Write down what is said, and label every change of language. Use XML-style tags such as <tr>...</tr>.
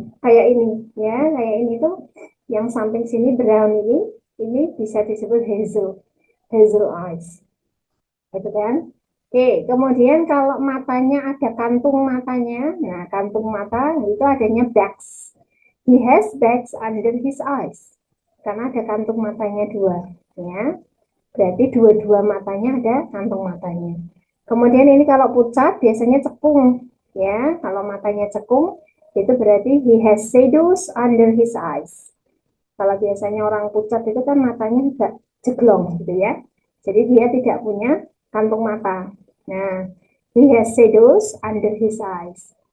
<id>Kayak ini ya, kayak ini tuh yang samping sini brown ini bisa disebut hazel. Hazel eyes. Gitu kan? Oke, kemudian kalau matanya ada kantung matanya, nah kantung mata itu adanya bags.</id> <en>He has bags under his eyes.</en> <id>Karena ada kantung matanya dua, ya. Berarti dua-dua matanya ada kantung matanya. Kemudian ini kalau pucat biasanya cekung, ya. Kalau matanya cekung itu berarti</id> <en>he has shadows under his eyes.</en> <id>Kalau biasanya orang pucat itu kan matanya agak jeglong gitu ya. Jadi dia tidak punya kantung mata.</id> <en>Nah, he has shadows under his eyes.</en>